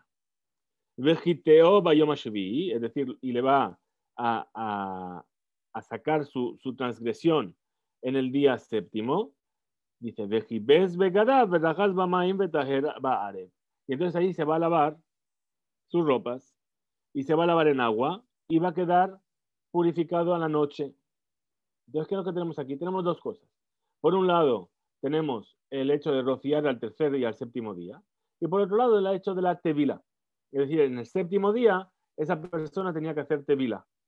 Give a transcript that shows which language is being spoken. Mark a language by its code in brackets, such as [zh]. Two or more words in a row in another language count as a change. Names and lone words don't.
[he] וחטאו ביום השביעי, [es] es decir, y le va a sacar su transgresión en el día séptimo. Dice, [he] וכבס בגדיו ורחץ במים וטהר בערב. [es] Y entonces ahí se va a lavar sus ropas y se va a lavar en agua y va a quedar purificado a la noche. Entonces, ¿qué es lo que tenemos aquí? Tenemos dos cosas. Por un lado, tenemos el hecho de rociar al tercer y al séptimo día. Y por otro lado, el hecho de la tevila. Es decir, en el séptimo día, esa persona tenía que hacer tevila.